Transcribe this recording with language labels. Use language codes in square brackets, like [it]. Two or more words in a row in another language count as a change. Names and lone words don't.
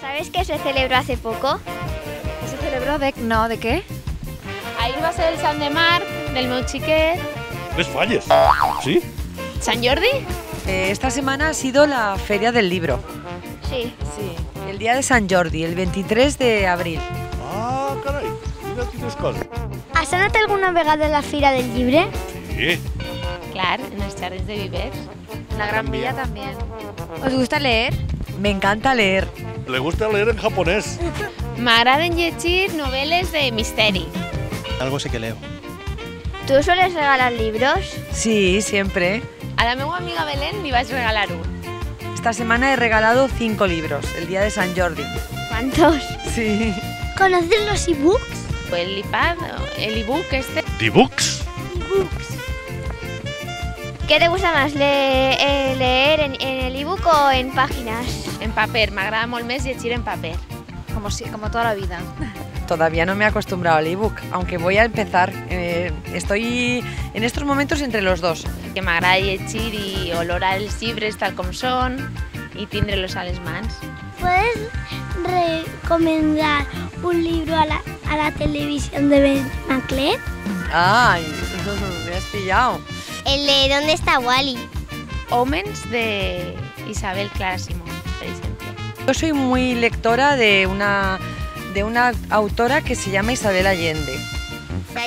[es] ¿Sabes que se celebró hace poco? ¿Se celebró de qué? [ca] Ahir va ser el Sant de Marc, del meu xiquet. [es] Les Falles, ¿sí? ¿Sant Jordi? Esta semana ha sido la Feria del Libro. Sí. Sí, el día de Sant Jordi, el 23 de abril. [ca] Ah, caray, mira quines coses. Has anat alguna vegada a la Fira del Llibre? Sí, Clar, en els jardins de Vivers. [es] La Gran Vía también. ¿Os gusta leer? Me encanta leer. le gusta leer en japonés. [ca] M'agraden llegir novel·les de misteri. [es] Algo sí que leo. ¿Tú sueles regalar libros? Sí, siempre. [ca] A la meva amiga Belén li vaig regalar un. [es] Esta semana he regalado 5 libros, el día de Sant Jordi. ¿Cuántos? Sí. ¿Conoces los ebooks? El iPad, el ebook este. ¿D-Books? ¿Qué te gusta más, leer en el ebook o en páginas? [ca] En paper, m'agrada molt més llegir en paper. [es] Como toda la vida. Todavía no me he acostumbrado al ebook, aunque voy a empezar. Estoy en estos momentos entre los dos. [ca] Que m'agrada llegir i olorar els llibres tal com són i tindre-los a les mans. [es] ¿Puedes recomendar un libro a la televisión de Ben Maclet? ¡Ay! Me has pillado. El de ¿Dónde está Wally? [ca] Homens de Isabel Clara Simón, per exemple. [es] Yo soy muy lectora de una autora que se llama Isabel Allende.